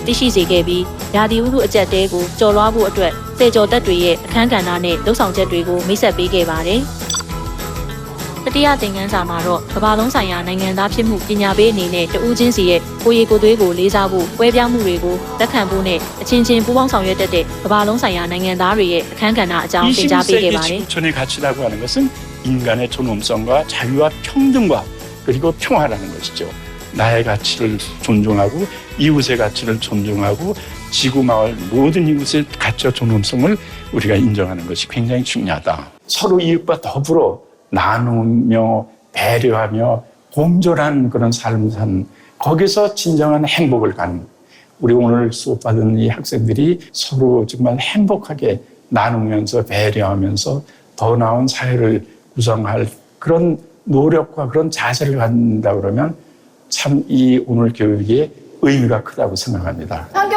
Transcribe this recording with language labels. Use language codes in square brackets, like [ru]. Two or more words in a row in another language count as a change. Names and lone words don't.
[my] သိရှိစေခဲ့ပြီးရာသီဥတုအကျပ်တဲကိုကျော်လွှားဖို့အတွက်စေကျော်သက်တွေရဲ့အခန်းကဏ္ဍနဲ့လှုပ်ဆောင်ချက်တွေကိုမိတ်ဆက်ပေးခဲ့ပါတယ်။တတိယသင်ခန်းစာမှာတော့ကမ္ဘာလုံးဆိုင်ရာနိုင်ငံသားဖြစ်မှုပညာပေးအနေနဲ့တဦးချင်းစီရဲ့ကိုယ်ရည်ကိုယ်သွေးကိုလေးစားဖို့ပွဲပြားမှုတွေကိုလက်ခံဖို့နဲ့အချင်းချင်းပူးပေါင်းဆောင်ရွက်တတ်တဲ့ကမ္ဘာလုံးဆိုင်ရာနိုင်ငံသားတွေရဲ့အခန်းကဏ္ဍအကြောင်းသင်ကြားပေးခဲ့ပါတယ်။ [ko] 21세기 지구촌의 가치라고 하는 것은 인간의 존엄성과 자유와 평등과 그리고 평화라는 것이죠. 나의 가치를 존중하고 이웃의 가치를 존중하고 지구 마을 모든 이웃의 가치와 존엄성을 우리가 인정하는 것이 굉장히 중요하다. 서로 이웃과 더불어 나누며 배려하며 공존한 그런 삶을 사는 거기서 진정한 행복을 가는 우리 오늘 수업받은 이 학생들이 서로 정말 행복하게 나누면서 배려하면서 더 나은 사회를 구성할 그런 노력과 그런 자세를 갖는다 그러면 참 이 오늘 교육의 의미가 크다고 생각합니다.